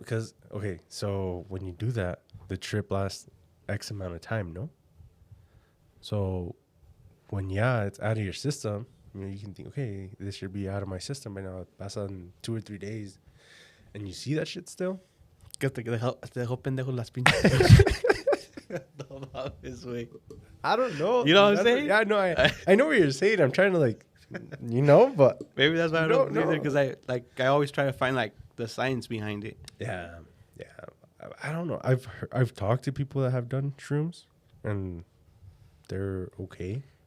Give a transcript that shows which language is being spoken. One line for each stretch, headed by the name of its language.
English: Because, okay, so when you do that, the trip lasts X amount of time, no? So when, it's out of your system, you can think, okay, this should be out of my system by now. It passes in 2 or 3 days, and you see that shit still.
Spanish: Que te dejó pendejo las pinches. No mames, güey.
English: I don't know. You know what I'm saying? Yeah, no, I know what you're saying. I'm trying to, like, but maybe that's why I don't believe it, because I always try to find, like, the science behind it. Yeah. I don't know. I've talked to people that have done shrooms, and they're okay.